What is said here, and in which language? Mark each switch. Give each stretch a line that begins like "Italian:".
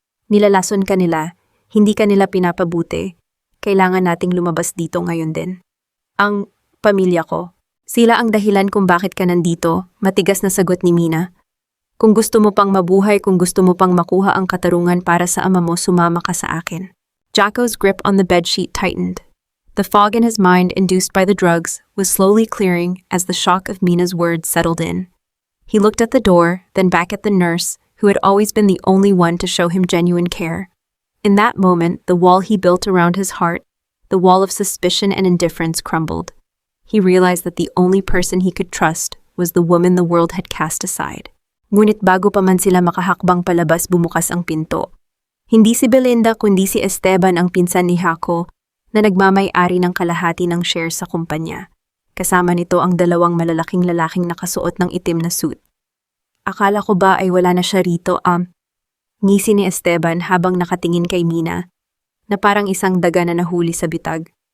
Filipino: Nilalason ka nila, hindi ka nila pinapabuti. Kailangan nating lumabas dito ngayon din. Ang pamilya ko. Sila ang dahilan kung bakit ka nandito, matigas na sagot ni Mina. Kung gusto mo pang mabuhay, kung gusto mo pang makuha ang katarungan para sa ama mo, sumama ka sa akin.
English: Jaco's grip on the bedsheet tightened. The fog in his mind, induced by the drugs, was slowly clearing as the shock of Mina's words settled in. He looked at the door, then back at the nurse, who had always been the only one to show him genuine care. In that moment, the wall he built around his heart, the wall of suspicion and indifference, crumbled. He realized that the only person he could trust was the woman the world had cast aside.
Filipino: Ngunit bago pa man sila makahakbang palabas, bumukas ang pinto. Hindi si Belinda kundi si Esteban, ang pinsan ni Jaco, na nagmamay-ari ng kalahati ng shares sa kumpanya. Kasama nito ang dalawang malalaking lalaking nakasuot ng itim na suit. Akala ko ba ay wala na siya rito, ngisi ni Esteban habang nakatingin kay Mina, na parang isang daga na nahuli sa bitag.